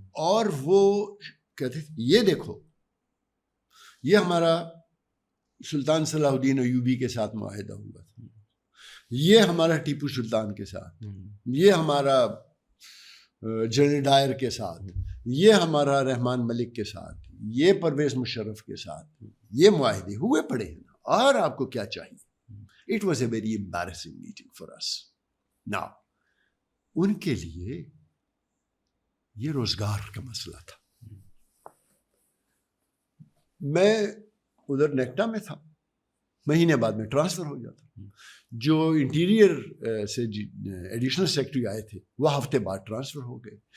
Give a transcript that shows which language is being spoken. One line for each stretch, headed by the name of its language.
Urdu: اور وہ کہتے یہ دیکھو, یہ ہمارا سلطان صلاح الدین ایوبی کے ساتھ معاہدہ ہوا تھا, یہ ہمارا ٹیپو سلطان کے ساتھ, یہ ہمارا جنرل ڈائر کے ساتھ, یہ ہمارا رحمان ملک کے ساتھ, یہ پرویز مشرف کے ساتھ, یہ معاہدے ہوئے پڑے ہیں, اور آپ کو کیا چاہیے.
English: It was a very embarrassing meeting for us.
Urdu: Now, ان کے لیے یہ روزگار کا مسئلہ تھا. میں ادھر نیکٹا میں تھا, مہینے بعد میں ٹرانسفر ہو جاتا. جو انٹیریئر سے ایڈیشنل سیکرٹری آئے تھے وہ ہفتے بعد ٹرانسفر ہو گئے.